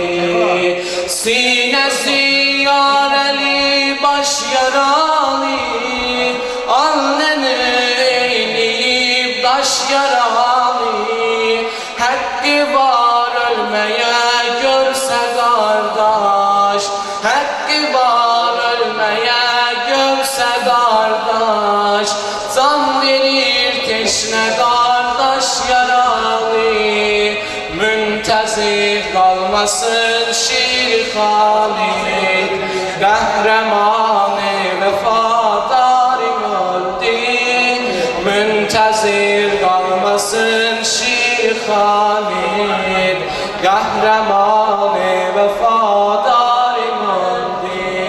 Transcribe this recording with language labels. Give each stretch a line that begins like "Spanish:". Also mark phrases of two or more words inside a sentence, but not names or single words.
Turkish: Sinesi yareli baş yaralı, alnını eğleyip taş yaralı. Hakkı var ölmeye görse kardeş, hakkı var ölmeye görse kardeş. Can verir teşne kardeş yaralı.
Azerbaijani: müntəzir qalmasın şir Xalid, qəhrəmanı vəfadarım öldü. Müntəzir qalmasın şir Xalid, qəhrəmanı vəfadarım öldü.